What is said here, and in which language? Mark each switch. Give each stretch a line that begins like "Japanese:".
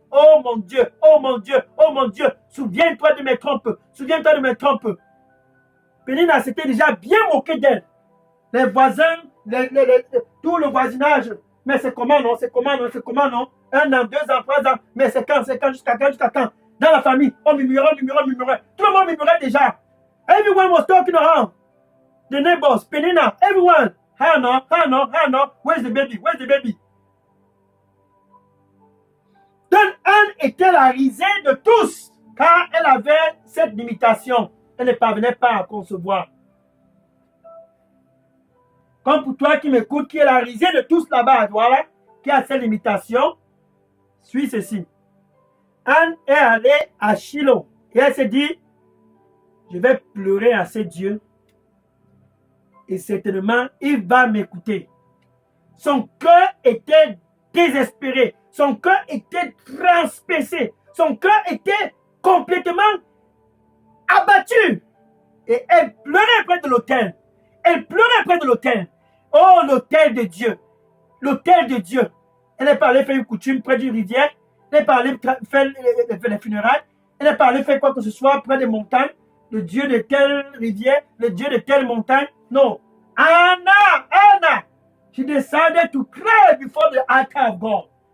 French: Oh mon Dieu, oh mon Dieu, oh mon Dieu, souviens-toi de mes trompes, souviens-toi de mes trompes. Pénina s'était déjà bien moqué d'elle. Les voisins, tout le voisinage. Mais c'est comment non, c'est comment non, c'est comment non. 1 an, 2 ans, 3 ans. Mais c'est quand, jusqu'à quand, jusqu'à quand. Dans la famille, on murmurait. Tout le monde murmurait déjà.
English: Everyone was talking around. The neighbors, Pénina, everyone. Hannah, where's the baby, where's the baby?
French: Donc Anne était la risée de tous, car elle avait cette limitation. Elle ne parvenait pas à concevoir. Comme pour toi qui m'écoutes, qui est la risée de tous là-bas, voilà, qui a cette limitation, suis ceci. Anne est allée à Shiloh et elle s'est dit, je vais pleurer à ce Dieu et certainement, il va m'écouter. Son cœur était désespéré. Son cœur était transpercé. Son cœur était complètement abattu. Et elle pleurait près de l'autel. Elle pleurait près de l'autel. Oh, l'autel de Dieu. L'autel de Dieu. Elle n'est pas allée faire une coutume près d'une rivière. Elle n'est pas allée faire les funérailles. Elle n'est pas allée faire quoi que ce soit près des montagnes. Le Dieu de telle rivière, le Dieu de telle montagne.
English: No. Anna, she decided to cry before the altar of God.